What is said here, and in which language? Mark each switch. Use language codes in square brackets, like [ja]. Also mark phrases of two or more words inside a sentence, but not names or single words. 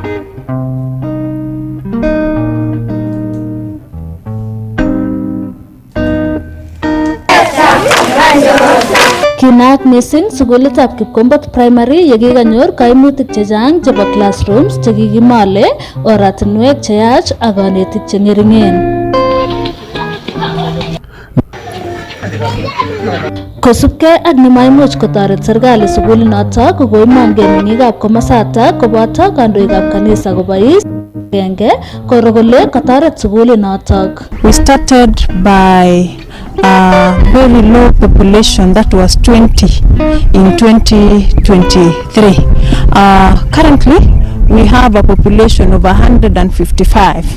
[kln] Kinaak missing sugulitab Kipkombot Primary yekikanyor kaimutik chechang chebo classrooms chekikimale, oratinwek cheyach ak kanetik chengeringen. Kosubkei ak nemaimuch kotoret serikali sugulinotok kokoimongei meng'ikab komosatak koboto kandoikab kanisa kobois agenge koro kole kotoret sugulinotok. [en] We started by a very low population that was 20 in 2023. Currently, we have a population of 155.